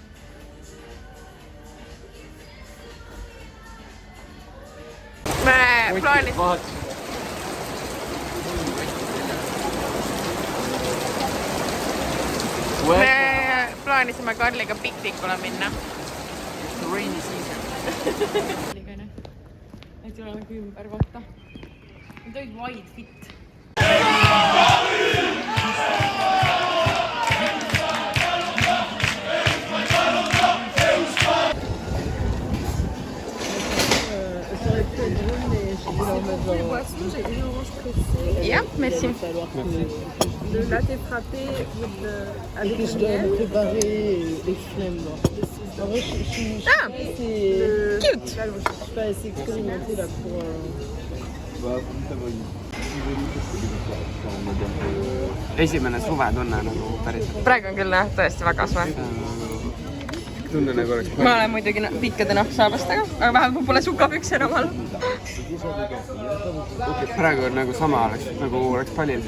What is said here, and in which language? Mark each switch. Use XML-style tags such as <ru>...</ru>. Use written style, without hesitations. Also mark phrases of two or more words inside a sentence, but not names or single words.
<et>Me plaanisime Karliga piknikule minna.</et> <en>Rainy season.</en> <et>Et ei ole nagu ümber kohta. Need olid</et> <en>wide fit.</en> <et>Yeah,</et> <fr>merci. Le latte frappé avec Je dois me préparer les flemmes. En vrai, je suis Ah, cute. Je suis pas assez expérimentée là pour...</fr> <et>Esimene suvetunne nagu päris. Praegu on küll jah, tõesti väga suve. Tunne nagu oleks. Ma olen muidugi pikkade nahksaabastega, aga vähemalt pole sukapükse enam all. Praegu on nagu sama oleks palil.</et>